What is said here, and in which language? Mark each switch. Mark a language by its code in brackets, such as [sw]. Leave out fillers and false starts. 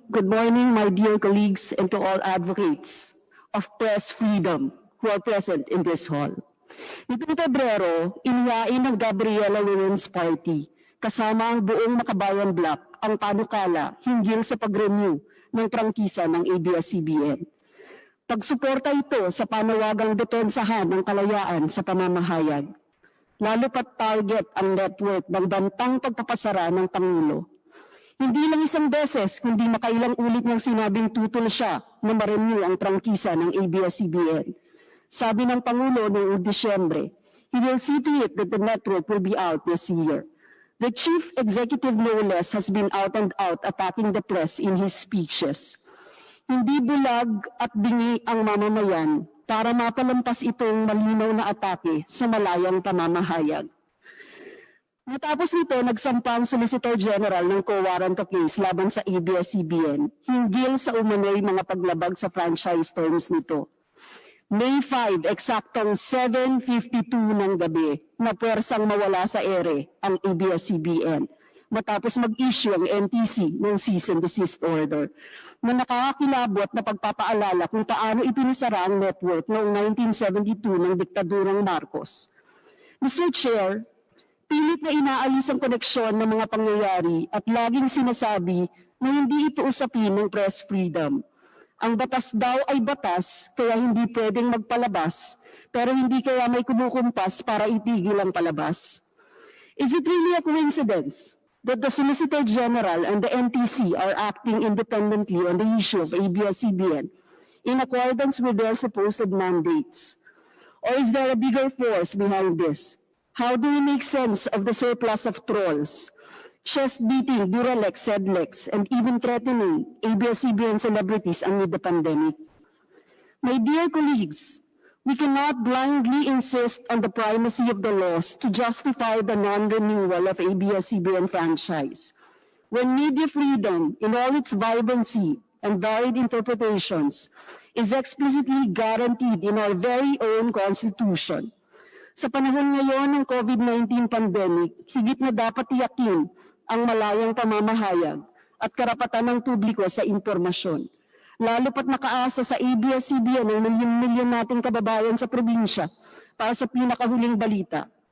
[en] Good morning, my dear colleagues, and to all advocates of press freedom who are present in this hall. [tl] Nitong Pebrero, inihain ng Gabriela Women's Party kasama ang buong Makabayan Bloc ang panukala hinggil sa pag-renew ng prangkisa ng ABS-CBN. Pagsuporta ito sa panawagang depensahan ng kalayaan sa pamamahayag, lalo pat target ang network ng bantang pagpapasara ng Pangulo. Hindi lang isang beses, kundi makailang ulit niyang sinabing tutol siya na ma-renew ang prangkisa ng ABS-CBN. Sabi ng Pangulo noong Disyembre, [en] he will see to it that the network will be out this year. The chief executive no less has been out and out attacking the press in his speeches. [tl] Hindi bulag at bingi ang mamamayan para mapalampas itong malinaw na atake sa malayang pamamahayag. Matapos nito, nagsampa ang Solicitor General ng co-warrant of case laban sa ABS-CBN hinggil sa umano'y mga paglabag sa franchise terms nito. May 5, eksaktong 7:52 ng gabi, na pwersang mawala sa ere ang ABS-CBN matapos mag-issue ang NTC ng cease and desist order na nakakakilabot na pagpapaalala kung paano ipinisara ang network noong 1972 ng diktadurang Marcos. Mr. Chair, pilit na inaalis ang koneksyon ng mga pangyayari at laging sinasabi na hindi ito usapin ng press freedom. Ang batas daw ay batas, kaya hindi pwedeng magpalabas, pero hindi kaya may kumukumpas para itigil ang palabas. [en] Is it really a coincidence that the Solicitor General and the NTC are acting independently on the issue of ABS-CBN in accordance with their supposed mandates? Or is there a bigger force behind this? How do we make sense of the surplus of trolls, chest-beating Duralex, Sedlex, and even threatening ABS-CBN celebrities amid the pandemic? My dear colleagues, we cannot blindly insist on the primacy of the laws to justify the non-renewal of ABS-CBN franchise, when media freedom in all its vibrancy and varied interpretations is explicitly guaranteed in our very own Constitution. [tl] Sa panahon ngayon ng COVID-19 pandemic, higit na dapat tiyakin ang malayang pamamahayag at karapatan ng publiko sa impormasyon. Lalo pat nakaasa sa ABS-CBN ng milyon-milyon nating kababayan sa probinsya para sa pinakahuling balita.